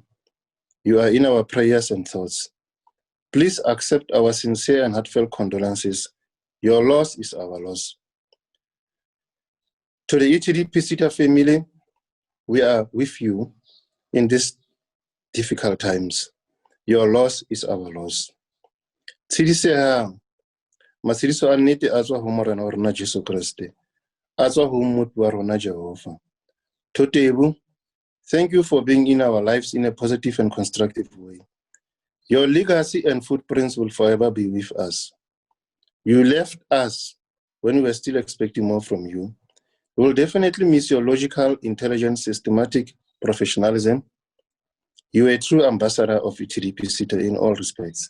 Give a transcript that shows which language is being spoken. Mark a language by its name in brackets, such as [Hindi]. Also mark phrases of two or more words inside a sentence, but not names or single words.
[English] You are in our prayers and thoughts. Please accept our sincere and heartfelt condolences. Your loss is our loss. To the ETDP SETA family, we are with you in these difficult times. Your loss is our loss. [Southern Sotho] Tshedisehang, matshidiso a nnete a tswa ho Morena wa rona Jesu Kriste, a tswa ho Mmupi wa rona Jehova. [English] To Teboho, thank you for being in our lives in a positive and constructive way. Your legacy and footprints will forever be with us. You left us when we were still expecting more from you. We will definitely miss your logical, intelligent, systematic professionalism, You are a true ambassador of ETDP SETA in all respects.